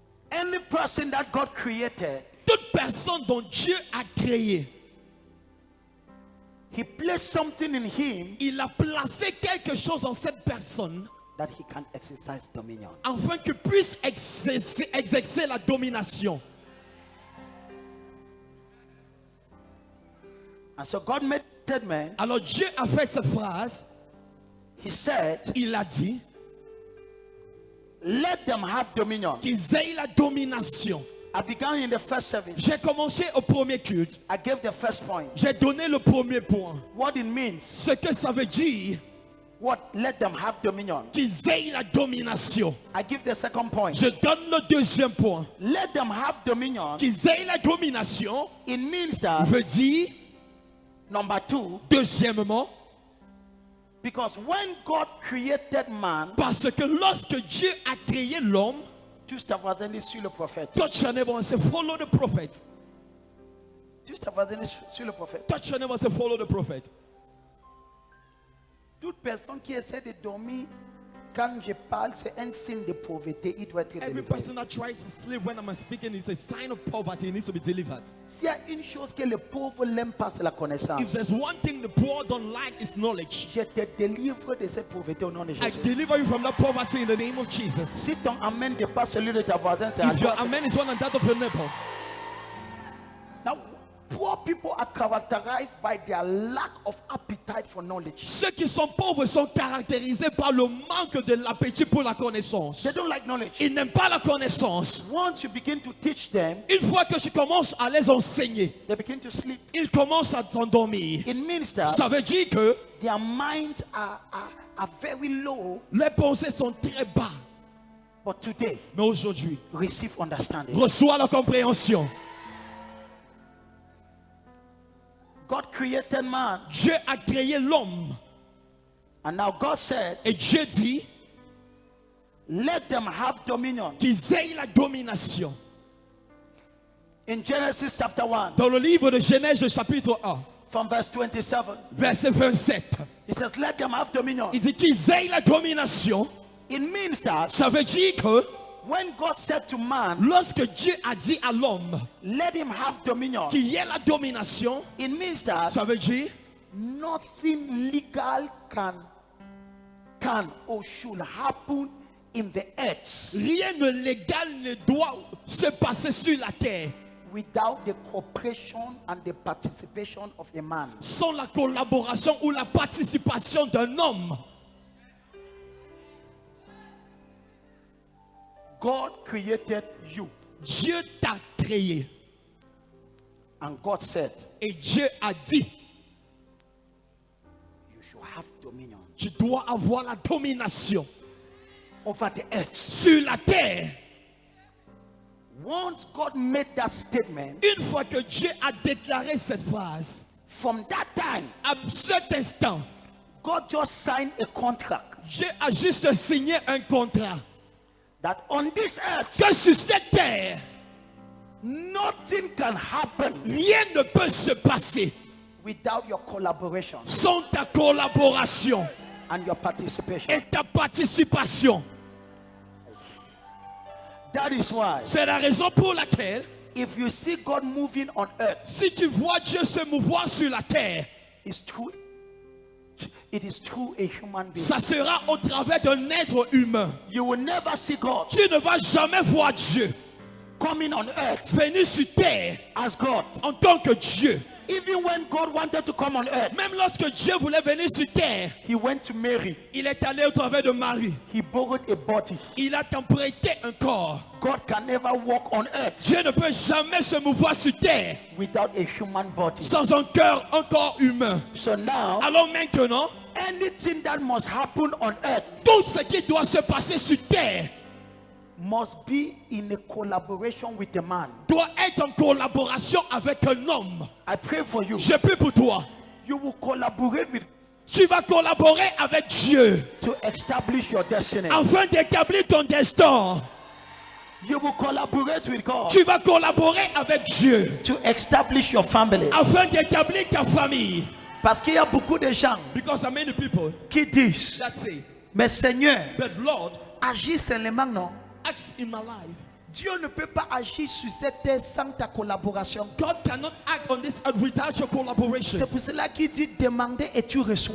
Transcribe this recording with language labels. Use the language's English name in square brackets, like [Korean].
[English] any person that God created, [French] toute personne dont Dieu a créé, [English] He placed something in him [French] il a placé quelque chose en cette personne [English] that he can exercise dominion. [French] afin qu'il puisse exercer la domination. [English] And so God made man. [French] Alors Dieu a fait cette phrase. [English] He said, [French] Il a dit [English] let them have dominion. [French] qu'ils aient la domination. [English] I began in the first service. [French] J'ai commencé au premier culte. [English] I gave the first point. [French] J'ai donné le premier point. [English] What it means. [French] Ce que ça veut dire, [English] What? Let them have dominion. [French] qu'ils aient la domination. [English] I give the second point. [French] Je donne le deuxième point. [English] Let them have dominion. [French] Qu'ils aient la domination [English] It means that, [French] veut dire, [English] number two, [French] deuxièmement, [English] because when God created man, [French] parce que lorsque Dieu a créé l'homme, juste avant sur le prophète. [English] touch your neighbor and say, follow the prophet. [French] Juste avant sur le prophète. [English] Touch your neighbor and say, follow the prophet. [French] Toute personne qui essaie de dormir, quand je parle, c'est un signe de pauvreté. Il doit être [English] Every [French] délivré. [English] person that tries to sleep when I'm speaking is a sign of poverty. It needs to be delivered. [French] S'il y a une chose que les pauvres n'aiment pas, c'est la connaissance. [English] If there's one thing the poor don't like, it's knowledge. [French] Je te délivre de cette pauvreté au nom de [English] I [French] Jésus. [English] deliver you from that poverty in the name of Jesus. [French] Si ton amen dépasse celui de ta voisine, c'est à [English] If your [French] toi. [English] amen is one and that of your neighbor. Now, poor people are characterized by their lack of appetite for knowledge. [French] Ceux qui sont pauvres sont caractérisés par le manque de l'appétit pour la connaissance. [English] They don't like knowledge. [French] Ils n'aiment pas la connaissance. [English] Once you begin to teach them, [French] Une fois que tu commences à les enseigner, [English] they begin to sleep. [French] ils commencent à s'endormir. [English] It means that [French] Ça veut dire que [English] their minds are very low. [French] les pensées sont très bas. [English] But today, [French] Mais aujourd'hui, [English] receive understanding. [French] reçois la compréhension. [English] God created man, [French] Dieu a créé l'homme. [English] and now God said, [French] Et Dieu dit [English] let them have dominion. [French] qu'ils aient la domination. [English] In Genesis chapter 1, [French] Dans le livre de Genèse chapitre 1, [English] from verse 27, [French] verset 27, [English] he says, let them have dominion. [French] il dit qu'ils aient la domination. [English] It means that [French] Ça veut dire que [English] when God said to man, [French] lorsque Dieu a dit à l'homme [English] let him have dominion, [French] qu'il y ait la domination, [English] it means that [French] ça veut dire [English] nothing legal can or should happen in the earth [French] rien de légal ne doit se passer sur la terre [English] without the cooperation and the participation of a man. [French] sans la collaboration ou la participation d'un homme. [English] God created you, [French] Dieu t'a créé [English] and God said [French] et Dieu a dit [English] you should have dominion [French] tu dois avoir la domination [English] over the earth. [French] sur la terre. [English] Once God made that statement, [French] Une fois que Dieu a déclaré cette phrase, [English] from that time, [French] à cet instant, [English] God just signed a contract [French] Dieu a juste signé un contrat [English] that on this earth, [French] que sur cette terre, [English] nothing can happen [French] rien ne peut se passer [English] without your collaboration [French] sans ta collaboration [English] and your participation. [French] et ta participation. [English] That is why [French] C'est la raison pour laquelle [English] If you see God moving on earth, [French] Si tu vois Dieu se mouvoir sur la terre, [English] it is through a human being. [French] ça sera au travers d'un être humain. [English] You will never see God [French] Tu ne vas jamais voir Dieu [English] coming on earth [French] venir sur terre [English] as God. [French] en tant que Dieu. [English] Even when God wanted to come on earth, [French] Même lorsque Dieu voulait venir sur terre, [English] he went to Mary. [French] il est allé au travers de Marie. [English] He borrowed a body. [French] Il a prêté un corps. [English] God can never walk on earth [French] Dieu ne peut jamais se mouvoir sur terre [English] without a human body. [French] sans un corps humain. [English] So now, [French] Alors maintenant, [English] anything that must happen on earth [French] tout ce qui doit se passer sur terre [English] must be in a collaboration with a man. [French] doit être en collaboration avec un homme. [English] I pray for you. [French] Je prie pour toi. [English] You will collaborate with [French] Tu vas collaborer avec Dieu [English] to establish your destiny. [French] afin d'établir ton destin. [English] You will collaborate with God [French] Tu vas collaborer avec Dieu [English] to establish your family. [French] afin d'établir ta famille. Parce qu'il y a beaucoup de gens [English] Because there are many people [French] qui disent, [English] that say, [French] mais Seigneur, [English] but Lord, [French] agis seulement non. [English] act in my life. [French] Dieu ne peut pas agir sur cette terre sans ta collaboration. [English] God cannot act on this earth without your collaboration. [French] C'est pour cela qu'il dit demander et tu reçois.